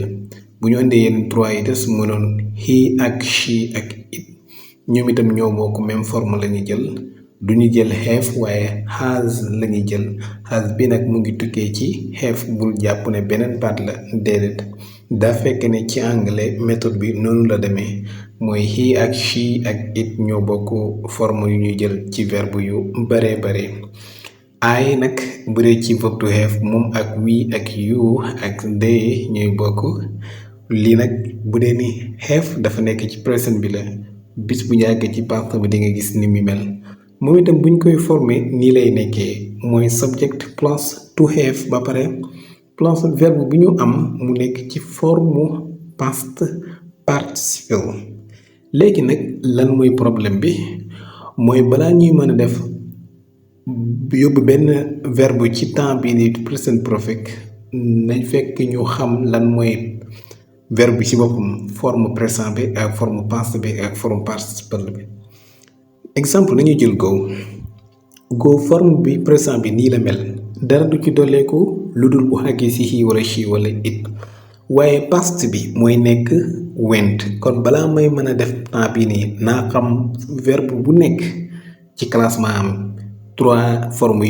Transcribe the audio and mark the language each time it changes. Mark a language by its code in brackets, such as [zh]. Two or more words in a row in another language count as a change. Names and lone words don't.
[wo] bu ñu indee yenn trois yi des mu doon he ak she ak it ñoom itam ñoo bokk [fr] même forme [wo] la ñu jël du ñu jël have waaye has la ñuy jël has bi nag mu ngi tukkee ci have bul jàpp ne beneen baat la déedéet daa fekk ne ci anglais méthode bi noonu la demee mooy he ak she ak it ñoo bokk forme yu ñuy jël ci verbe yu bare I nag bu dee ci verbe to have moom ak we ak you ak they ñooy bokk lii nag bu dee ni have dafa nekk ci present bi la bis bu yàggee ci past bi di nga gis ni mu mel moom itam buñ koy former nii lay nekkee mooy [en] subject plus to have [wo] ba pare plus verbe bi ñu am mu nekk ci forme [en] past participle [wo] léegi nag lan mooy problème bi mooy balaa ñuy mën a def yóbbu benn verbe ci temps bii ni [en] present perfect [wo] nañ fekk ñu xam lan mooy verbe bi ci boppam [fr] forme présent [wo] bi ak [fr] forme passé [wo] bi ak [fr] forme participe [wo] bi exemple nañu jël go forme bi présent bi nii la mel dara du ci dolleeku lu dul bu xàggee ci he wala she wala it waaye past bi mooy nekk went kon balaa may mën a def temps bii nii naa xam verbe bu nekk ci classement am [fr] trois formes